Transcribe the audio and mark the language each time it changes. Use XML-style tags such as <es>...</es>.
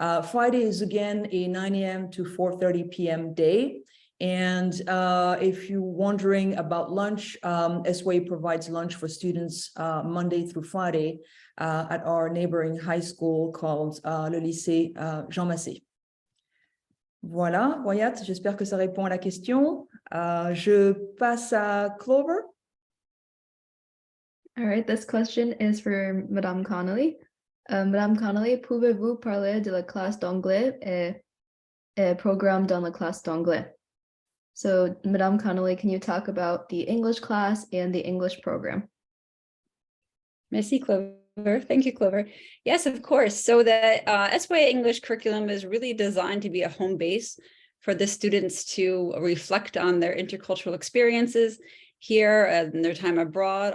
<en>Friday is again a 9 a.m. to 4:30 p.m. day. And if you're wondering about lunch, SYA provides lunch for students Monday through Friday at our neighboring high school called le lycée Jean Massé.</en> <fr>Voilà, Wyatt, j'espère que ça répond à la question. Je passe à Clover.</fr> <en>All right, this question is for Madame Connolly.</en> <fr>Madame Connolly, pouvez-vous parler de la classe d'anglais et programme dans la classe d'anglais.</fr> <en>So, Madame Connolly, can you talk about the English class and the English program?</en> <fr>Merci, Clover.</fr> <en>Thank you, Clover. Yes, of course. So the SYA English curriculum is really designed to be a home base for the students to reflect on their intercultural experiences here and their time abroad.</en>